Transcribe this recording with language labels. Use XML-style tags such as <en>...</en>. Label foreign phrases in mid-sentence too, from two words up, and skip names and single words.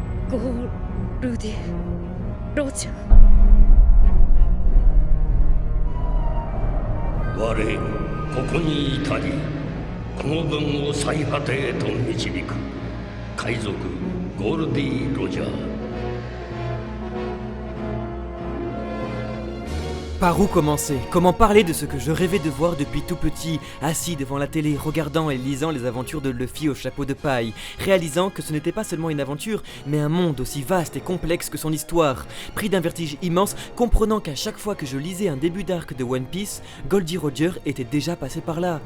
<ja>ゴールディ・ロジャー。我ここに至りこの文を最果てへと導く海賊ゴールディ・ロジャー。</ja> <fr>Par où commencer? Comment parler de ce que je rêvais de voir depuis tout petit, assis devant la télé, regardant et lisant les aventures de Luffy au chapeau de paille, réalisant que ce n'était pas seulement une aventure, mais un monde aussi vaste et complexe que son histoire, pris d'un vertige immense, comprenant qu'à chaque fois que je lisais un début d'arc de One Piece, Goldie Roger était déjà passé par là.</fr>